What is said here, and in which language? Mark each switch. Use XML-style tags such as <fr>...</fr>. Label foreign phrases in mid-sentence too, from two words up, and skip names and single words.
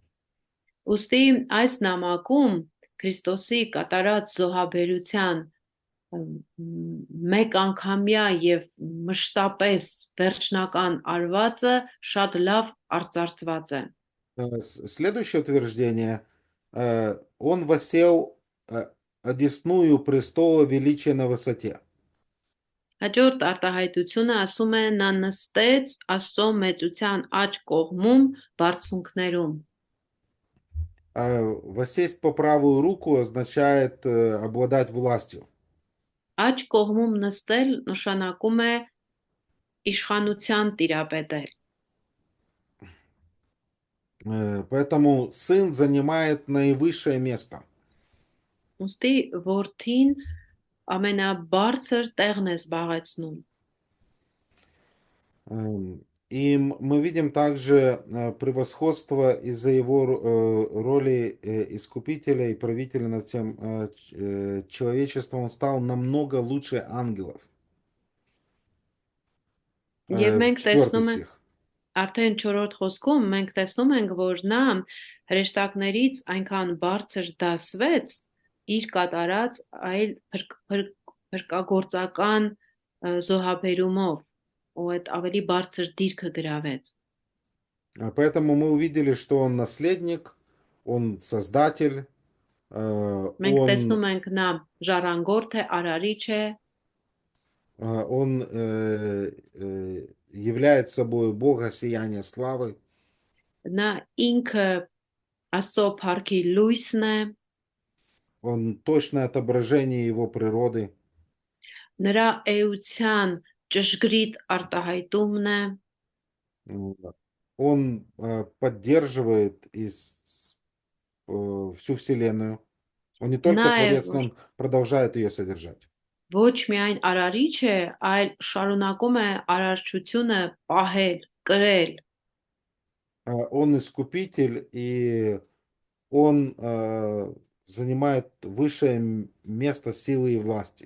<hy>Ուստի այս նամակում Քրիստոսի կատարած զոհաբերության մեկ անգամյա եւ մշտապես վերջնական արվածը շատ լավ արծարծված է։</hy> <ru>Следующее утверждение. Он воссел одесную престола величия на высоте.</ru> <hy>Հաջորդ արտահայտությունը ասում է նա նստեց Աստծո մեծության աջ կողմում բարձունքներում։</hy> <ru>Воссесть по правую руку означает обладать властью.</ru> <hy>Աջ կողմում նստել նշանակում է իշխանության տիրապետել։</hy> <ru>Поэтому сын занимает наивысшее место.</ru> <hy>Ուստի որդին ամենաբարձր տեղն է զբաղեցնում։</hy> <ru>И мы видим также превосходство из-за его роли искупителя и правителя над всем человечеством. Он стал намного лучше ангелов.</ru> <hy>Եվ մենք 4 տեսնում ենք,</hy> <ru>стих.</ru> <hy>արդեն 4-րդ խոսքում մենք տեսնում ենք, որ նա հրեշտակներից այնքան բարձր դասվեց իր կատարած այլ փրկագործական զոհաբերումով, ու այդ ավելի բարձր դիրքը գրավեց։</hy> <ru>Поэтому мы увидели, что он наследник, он создатель,</ru> <hy>Մենք</hy> <ru>он</ru> <hy>տեսնում ենք նա ժառանգորդ է, արարիչ է,</hy> <ru>он является собой Бога сияние славы.</ru> <hy>նա ինքը Աստծո փառքի լույսն է,</hy> <ru>Он точное отображение его природы.</ru> <hy>նրա էության ճշգրիտ արտահայտումն է,</hy> <ru>Он поддерживает всю Вселенную. Он не только Творец, но он продолжает ее содержать.</ru> <hy>ոչ միայն արարիչ է, այլ շարունակում է արարչությունը պահել, կրել։</hy> <ru>Он искупитель, и он занимает высшее место силы и власти.</ru>